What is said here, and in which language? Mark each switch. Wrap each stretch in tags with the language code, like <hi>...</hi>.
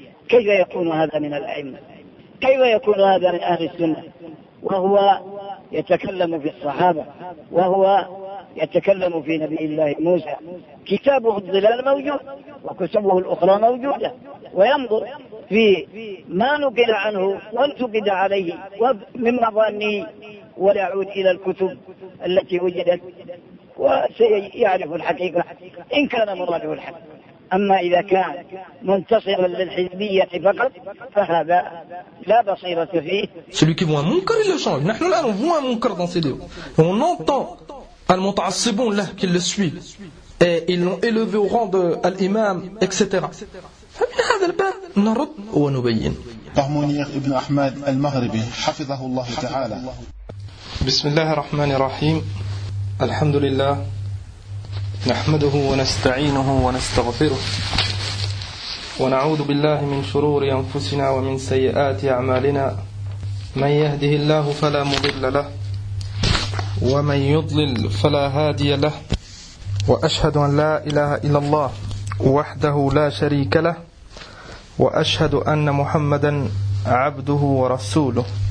<ar>كيف يكون هذا من الأئمة؟ كيف يكون هذا من أهل السنة وهو يتكلم في الصحابة، وهو يتكلم في نبي الله موسى؟ كتابه الظلال موجود، وكتبه الأخرى موجودة، وينظر في ما نقل عنه وانتقد عليه ومن مظاني، ويعود إلى الكتب التي وجدت وسيعرف الحقيقة إن كان مراجع الحق. أما إذا كان منتصرا للحزبية فقط فهذا لا بصيرة فيه.</ar> <fr>Celui qui voit un munkar, il le change.</fr> <ar>نحن الآن</ar> <fr>on voit un munkar dans ces deux. On entend</fr> <ar>المتعصبون له</ar> <fr>qui le suit. Et ils l'ont élevé au rang de l'imam, etc.</fr> <ar>فمن هذا الباب نرد ونبين. طهمونير ابن أحمد المغربي حفظه الله تعالى. بسم الله الرحمن الرحيم. الحمد لله نحمده ونستعينه ونستغفره ونعوذ بالله من شرور أنفسنا ومن سيئات أعمالنا، من يهده الله فلا مضل له ومن يضلل فلا هادي له، وأشهد أن لا إله إلا الله وحده لا شريك له، وأشهد أن محمدا عبده ورسوله.</ar>